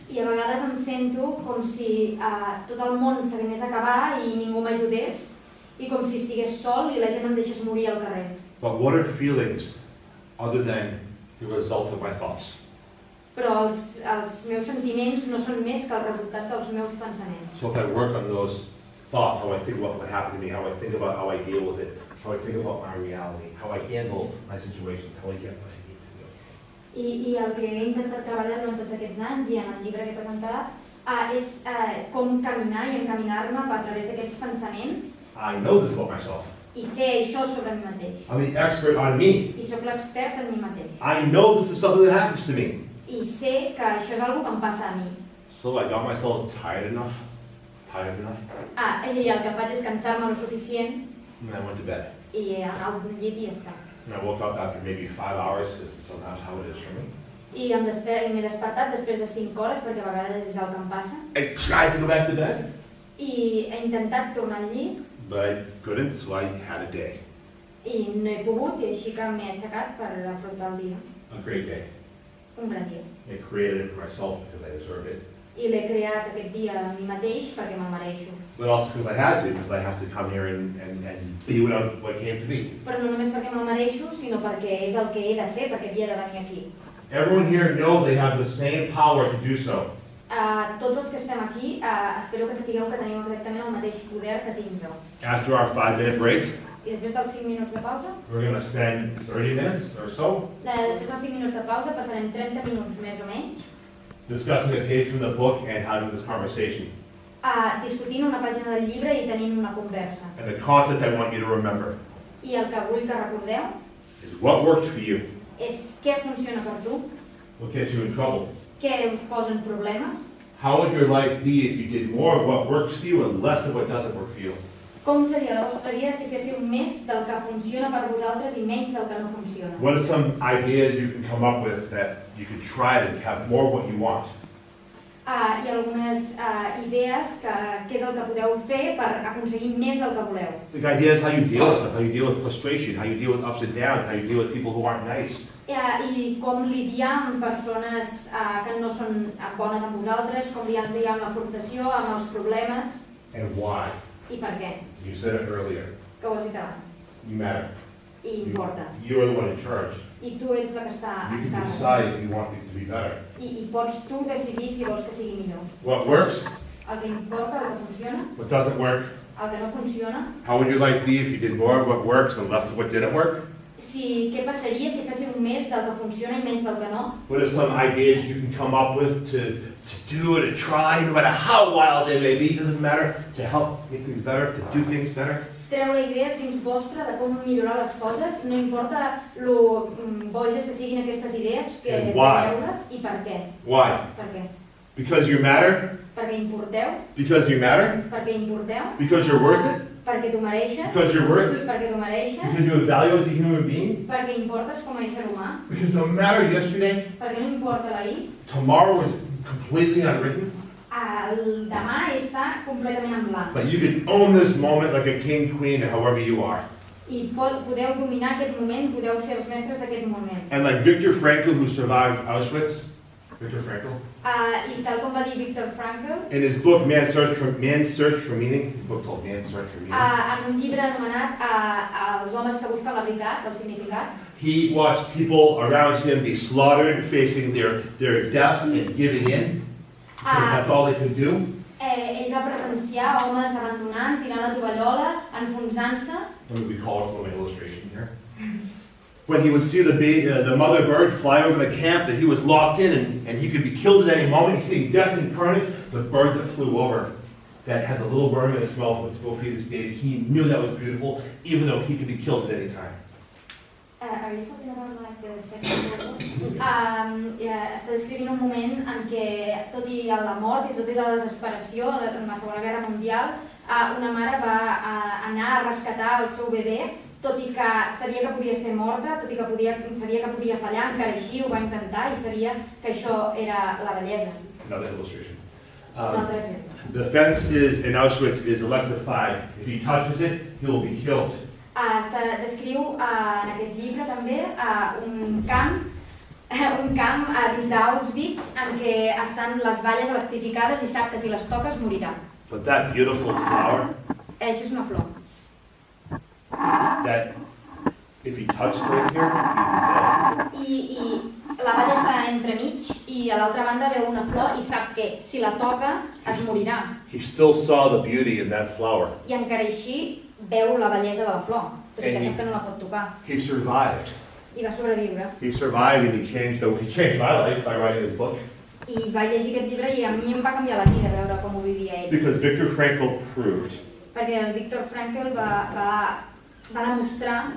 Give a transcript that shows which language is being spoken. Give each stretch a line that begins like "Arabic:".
Catalan: I a vegades em sento com si tot el món s'anés a acabar i ningú m'ajudés i com si estigués sol i la gent em deixés morir al carrer.
English: But what are feelings other than the result of my thoughts?
Catalan: Però els meus sentiments no són més que el resultat dels meus pensaments.
English: So if I work on those thoughts, how I think about what happened to me, how I think about how I deal with it, how I think about my reality, how I handle my situations, how I get what I need to do.
Catalan: I el que he intentat treballar durant tots aquests anys i en el llibre que he presentat és com caminar i encaminar-me a través d'aquests pensaments
English: I know this about myself.
Catalan: i sé això sobre mi mateix.
English: I'm the expert on me.
Catalan: I sóc l'expert en mi mateix.
English: I know this is something that happens to me.
Catalan: I sé que això és una que em passa a mi.
English: So I got myself tired enough,
Catalan: I el que faig és cansar-me lo suficient
English: and I went to bed.
Catalan: i anar al llit i ja està.
English: And I woke up after maybe 5 hours, because it's sometimes how it is for me.
Catalan: I m'he despertat després de 5 hores, perquè a vegades és el que em passa.
English: I tried to go back to bed,
Catalan: I he intentat tornar al llit
English: but I couldn't, so I had a day.
Catalan: i no he pogut i així que m'he aixecat per afrontar el dia.
English: A great day.
Catalan: Un gran dia.
English: I created it for myself because I deserve it.
Catalan: I l'he creat aquest dia a mi mateix perquè me'l mereixo.
English: But also because I had to, because I have to come here and be what it came to be.
Catalan: Però no només perquè me'l mereixo, sinó perquè és el que he de fer, perquè havia de venir aquí.
English: Everyone here know they have the same power to do so.
Catalan: Tots els que estem aquí, espero que sapigueu que teniu exactament el mateix poder que tinc jo.
English: After our 5-minute break,
Catalan: I després dels 5 minuts de pausa,
English: we're going to spend 30 minutes or so
Catalan: després dels 5 minuts de pausa passarem 30 minuts més o menys
English: discussing a page from the book and having this conversation.
Catalan: Discutint una pàgina del llibre i tenint una conversa.
English: And the content I want you to remember
Catalan: I el que vull que recordeu
English: is what worked for you,
Catalan: és què funciona per tu,
English: what gets you in trouble,
Catalan: què us posa en problemes,
English: how would your life be if you did more of what works for you and less of what doesn't work for you?
Catalan: Com seria la vostra vida si féssiu més del que funciona per vosaltres i menys del que no funciona?
English: What are some ideas you can come up with that you could try to have more of what you want?
Catalan: Hi ha algunes idees que és el que podeu fer per aconseguir més del que voleu.
English: The idea is how you deal with stuff, how you deal with frustration, how you deal with ups and downs, how you deal with people who aren't nice.
Catalan: I com lidiar amb persones que no són bones amb vosaltres, com lidiar amb la frustració, amb els problemes.
English: And why?
Catalan: I per què?
English: You said it earlier.
Catalan: Que ho has dit abans.
English: You matter.
Catalan: I importa.
English: You're the one in charge.
Catalan: I tu ets la que està
English: You
Catalan: en
English: can
Catalan: càrrec.
English: decide if you want things to be better.
Catalan: I pots tu decidir si vols que sigui millor.
English: What works?
Catalan: El que importa, el que funciona,
English: What doesn't work?
Catalan: el que no funciona.
English: How would your life be if you did more of what works and less of what didn't work?
Catalan: Què passaria si féssiu més del que funciona i menys del que no?
English: What are some ideas you can come up with to do, to try, no matter how wild they may be, doesn't matter, to help make things better, to do things better?
Catalan: Treure idees dins vostra de com millorar les coses, no importa lo boges que siguin aquestes idees, que
English: And why?
Catalan: treu-les i per què.
English: Why?
Catalan: Per què?
English: Because you matter?
Catalan: Perquè importeu,
English: Because you matter?
Catalan: perquè importeu,
English: Because you're worth it?
Catalan: perquè tu mereixes,
English: Because you're worth it?
Catalan: perquè tu mereixes,
English: Because you have value as a human being?
Catalan: perquè importes com a ésser humà,
English: Because no matter yesterday,
Catalan: perquè no importa l'ahir,
English: tomorrow is completely unwritten,
Catalan: el demà està completament en blanc.
English: but you can own this moment like a king, queen, however you are.
Catalan: I podeu dominar aquest moment, podeu ser els mestres d'aquest moment.
English: And like Viktor Frankl, who survived Auschwitz, Viktor Frankl,
Catalan: I tal com va dir Viktor Frankl,
English: in his book Man's Search for Meaning, his book called Man's Search for Meaning,
Catalan: en un llibre anomenat Els homes que busquen la veritat, el significat,
English: he watched people around him be slaughtered, facing their deaths and giving in. That's all they could do.
Catalan: ell va presenciar homes abandonant, tirant la tovallola, enfonsant-se.
English: Let me be colorful in my illustration here. When he would see the mother bird fly over the camp that he was locked in and he could be killed at any moment, he's seeing death and carnage, the bird that flew over that had the little worm in its mouth to go feed his baby, he knew that was beautiful, even though he could be killed at any time. Are you talking about like the second world war?
Catalan: Està descrivint un moment en què, tot i la mort i tot i la desesperació en la Segona Guerra Mundial, una mare va anar a rescatar el seu bebè, tot i que sabia que podia ser morta, tot i que sabia que podia fallar, encara així ho va intentar i sabia que això era la bellesa.
English: Another illustration.
Catalan: Un altre exemple.
English: The fence in Auschwitz is electrified. If he touches it, he will be killed.
Catalan: Descriu en aquest llibre també un camp dins d'Auschwitz en què estan les valles electrificades i sap que si les toques morirà.
English: But that beautiful flower,
Catalan: Això és una flor.
English: that if he touched right here, he'd be dead.
Catalan: I la valla està entremig i a l'altra banda veu una flor i sap que si la toca es morirà.
English: He still saw the beauty in that flower.
Catalan: I encara així veu la bellesa de la flor, tot i que sap que no la pot tocar.
English: He survived.
Catalan: I va sobreviure.
English: He survived and he changed my life by writing this book.
Catalan: I va llegir aquest llibre i a mi em va canviar la vida veure com ho vivia ell.
English: Because Viktor Frankl proved
Catalan: Perquè el Viktor Frankl va demostrar